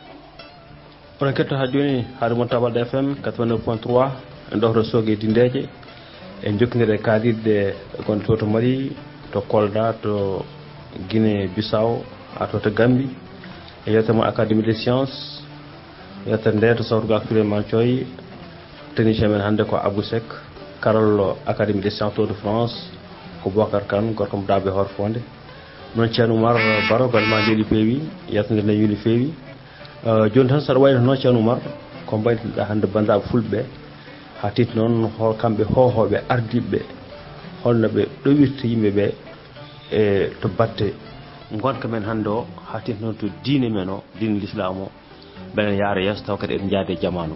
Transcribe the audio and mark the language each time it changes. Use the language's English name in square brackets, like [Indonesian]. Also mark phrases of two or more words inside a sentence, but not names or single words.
[Fula] oɗon ketto ha joni haade moon Tabalde FM 89.3 en ɗofto Sogue Dindeje en jokkidire kaalirɗe gonɗe to Mali to Kolda to Guinée Bissau ha to Gambie e yewtere mon Académie des sciences yewtere nde to sawtuga Souleymane Thioye technicien men hannde ko Abou Seck karollo Académie des sciences de France ko Bocar Kane gorko mo Dabe Horfonde noon Ceerno Oumar Baro golle ma ndeeɗi peewi yettere nde yuni feewi joni tan saɗa wayno noon Ceerno Oumar ko mbaynoɗa hannde bandiraɓe fulɓe ɓe ha tiiti noon kamɓe hohoɓe ardiɓe holno ɓe ɗowirta yimɓeɓe e to batte gonka men hannde o ha tiiti noon to diine men o diine l'islam o beɗen yaara yeeso taw kadi eɗen jaade jamanu.